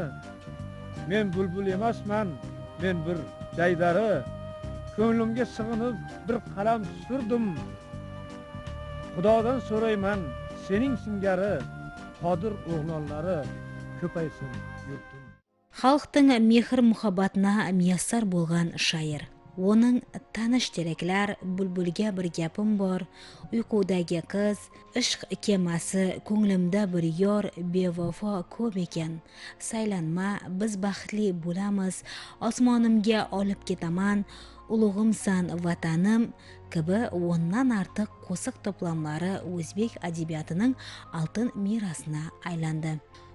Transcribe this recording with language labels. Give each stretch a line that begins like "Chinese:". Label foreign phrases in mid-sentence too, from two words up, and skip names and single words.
Uzbek: Men bulbul emasman, men bir jaydari, ko'nglimga sig'inib bir qalam surdim. Xudodan so'rayman, sening singari Qodir o'g'lonlari ko'paysin yurtim.
Kara-Kalpak: Халықтың мехір мұхаббатына мияссар болған шайыр. Оның таныш тереклер, бүлбүлге бір гәпім бар, ұйқудаге қыз, ішқ кемасы, көңілімді бір йор, бевафа көп екен. Сайланма, біз бақытли боламыз, османымге алып кетаман, ұлығымсан ватаным, кібі оннан артық қосық топламлары өзбек әдебиетінің алтын мирасына айланды.